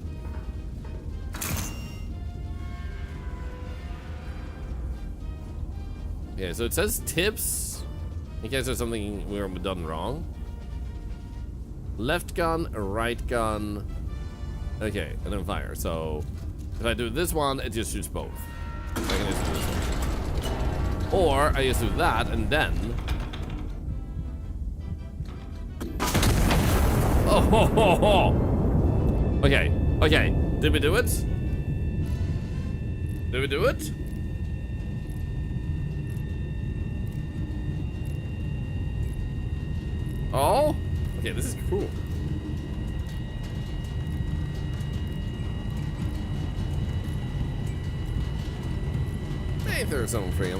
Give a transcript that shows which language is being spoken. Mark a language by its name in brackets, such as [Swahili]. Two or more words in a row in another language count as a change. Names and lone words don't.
[English] Yeah, so it says tips in case there's something we're done wrong. Left gun, right gun. Okay, and then fire. So if I do this one, it just shoots both. I can just do this one. Or I just do that and then. Oh ho ho ho! Okay, okay. Did we do it? Did we do it? Oh? Okay, this is cool. Hey, there's some friends.